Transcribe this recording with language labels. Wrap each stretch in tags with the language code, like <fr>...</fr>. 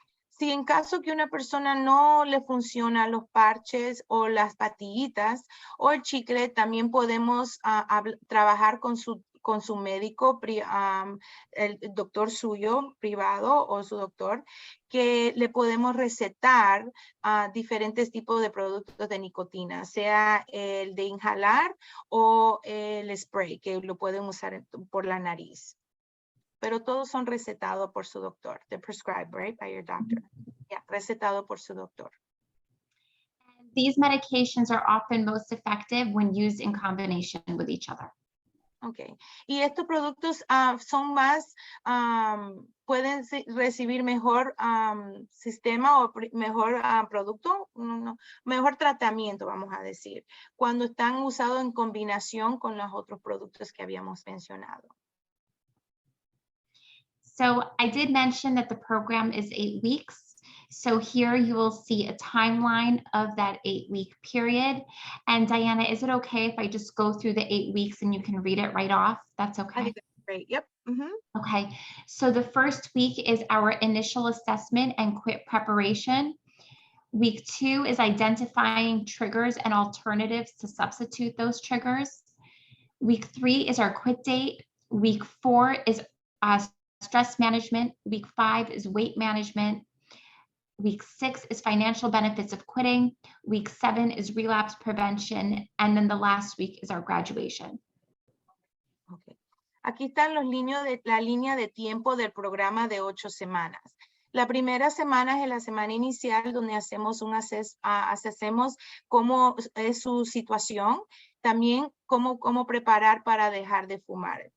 <es>Si en caso que una persona no le funcionan los parches o las pastillitas o el chicle, también podemos trabajar con su médico, el doctor suyo privado o su doctor, que le podemos recetar diferentes tipos de productos de nicotina, sea el de inhalar o el spray, que lo pueden usar por la nariz. Pero todos son recetados por su doctor.</es> <en>They're prescribed, right, by your doctor.</en> <es>Yeah, recetado por su doctor.</es> <en>These medications are often most effective when used in combination with each other. Okay.</en> <es>Y estos productos son más, pueden recibir mejor sistema o mejor producto, mejor tratamiento, vamos a decir, cuando están usados en combinación con los otros productos que habíamos mencionado.</es> <en>So I did mention that the program is 8 weeks. So here you will see a timeline of that 8-week period. And Diana, is it okay if I just go through the 8 weeks and you can read it right off? That's okay. I think that's great. Yep. Mm-hmm. Okay. So the first week is our initial assessment and quit preparation. Week 2 is identifying triggers and alternatives to substitute those triggers. Week 3 is our quit date. Week 4 is stress management. Week 5 is weight management. Week 6 is financial benefits of quitting. Week 7 is relapse prevention. And then the last week is our graduation. Okay.</en> <es>Aquí están la línea de tiempo del programa de 8 semanas. La primera semana es la semana inicial donde hacemos hacemos cómo es su situación, también cómo preparar para dejar de fumar.</es>